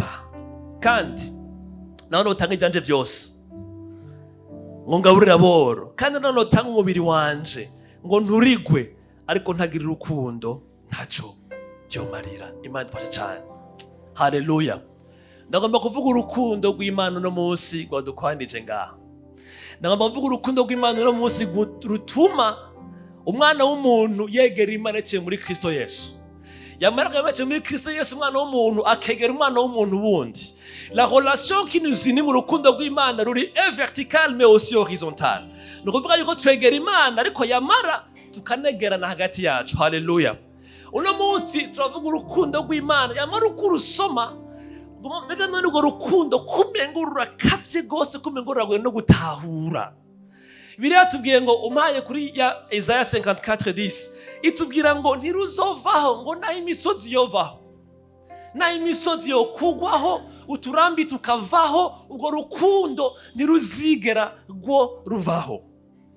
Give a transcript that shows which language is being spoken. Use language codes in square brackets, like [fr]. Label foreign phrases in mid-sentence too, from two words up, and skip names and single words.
[rn] Kandi naho notanga ibyanje byose ngo ngaburire aboro, kandi naho notanga umubiri wanje ngo nturigwe, ariko ntagira urukundo ntaco byomarira. Imana ifashe cyane. Haleluya. Ndagomba kuvuga urukundo rw'Imana no munsi gwadukwanije ngaha. Ndagomba kuvuga urukundo rw'Imana no munsi rutuma umwana w'umuntu yegera Imana cye muri Kristo Yesu. Yamaraga bace muri Kristo Yesu umwana w'umuntu akegera umwana w'umuntu wundi. [fr] La relation qui nous unit [rn] mu rukundo rw'Imana ruri [fr] vertical mais aussi horizontal. [rn] Nukuvuga yuko twegera Imana ariko yamara tukanegerana hagati yacu. Haleluya. Uno munsi turavuga urukundo rw'Imana, yamara uko rusoma mbega none urwo rukundo kumengo rurakavye gose, kumengo ruragoye no gutahura. Bibiliya tubwiye ngo umpaye kuri ya Isaiah 54:10 itubwira ngo ntiruzovaho, ngo naho imisozi yovaho, naho imisozi yokugwaho, uturambi tukavaho, urwo rukundo ntiruzigera rwo ruvaho.